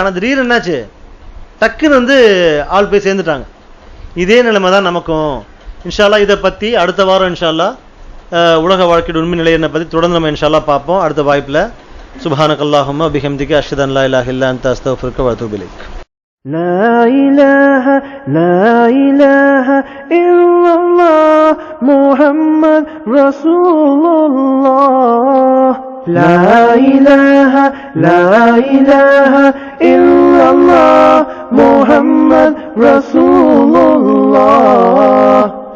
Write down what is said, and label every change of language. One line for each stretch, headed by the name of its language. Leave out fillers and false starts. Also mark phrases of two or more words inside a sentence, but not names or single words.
Tamil: ஆனால் திடீர்னு என்னாச்சு, டக்குன்னு ஆள் போய் சேர்ந்துட்டாங்க. இதே நிலைமை தான் நமக்கும்.
Arabic: إن شاء الله
Tamil: இதை பற்றி அடுத்த வாரம்
Arabic: إن شاء الله
Tamil: உலக வாழ்க்கையோட உண்மை நிலையை பற்றி தொடர்ந்து நம்ம
Arabic: إن شاء الله
Tamil: பார்ப்போம் அடுத்த வாய்ப்பில்.
Arabic: سبحانك اللهم بحمدك أشهد أن لا إله إلا أنت أستغفرك وأتوب إليك. لا إله إلا الله محمد رسول الله. لا إله إلا الله محمد رسول الله.